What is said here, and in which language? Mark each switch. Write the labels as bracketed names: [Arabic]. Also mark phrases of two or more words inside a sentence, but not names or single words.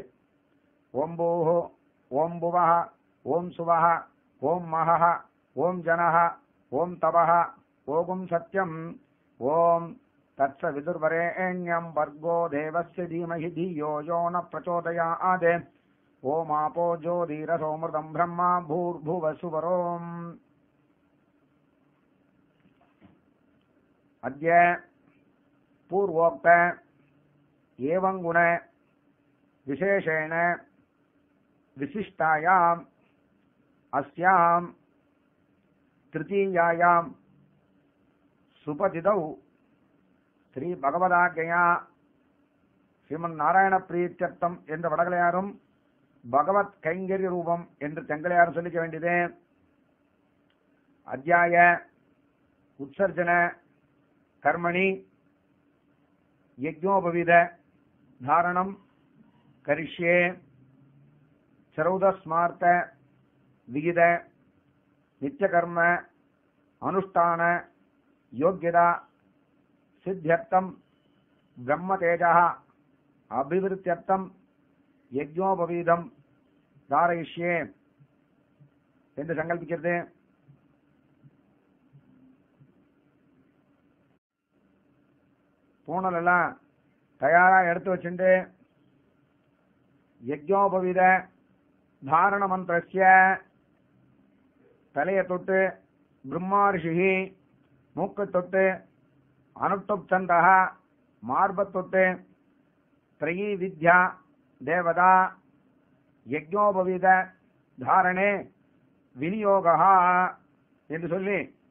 [Sanskrit] ओम् भूः, ओम् भुवः, ओम् सुवः, ओम् महः, ओम् जनः, ओम् तपः, ओं सत्यम्, ओम् तत्स वितुर्वरेण्यम् भर्गो देवस्य धीमहि धियो यो नः प्रचोदयात्, ओम् आपो ज्योतीरसोऽमृतम् ब्रह्म भूर्भुवस्सुवरोम्. अद्य पूर्वोक्त एवं गुण विशेषेण विशिष्टायाम् अस्याम् तृतीयायाम् सुपतितौ श्री भगवदाज्ञया श्रीमन्नारायण प्रीत्यर्थम [Tamil] என்ற வடகலையாரும் பகவத் கைங்கரிய ரூபம் என்று தெங்கலையாரும் சொல்லிக்க வேண்டியது. [Sanskrit] अध्याय उत्सर्जन कर्मणि यज्ञोपवीत धारणम करिष्ये चरौदस्मार्थ विहित नित्यकर्म अनुष्ठान योग्यता सिद्ध्यर्थम ब्रह्मतेजः अभिवृद्ध्यर्थम यज्ञोपवीतम धारयिष्ये [Tamil] என்று சங்கல்பிக்கிறது. பூனல் எல்லாம் தயாரா எடுத்து வச்சுட்டு யஜ்ஞோபவீத [Sanskrit] धारण मन्त्रस्य [Tamil] தலையை தொட்டு [Sanskrit] ब्रह्मा ऋषि [Tamil] மூக்கை தொட்டு [Sanskrit] अनुष्टुप् छन्दः [Tamil] மார்பத் தொட்டு [Sanskrit] त्रयी विद्या देवता यज्ञोपवीत धारणे विनियोगः [Tamil] என்று சொல்லி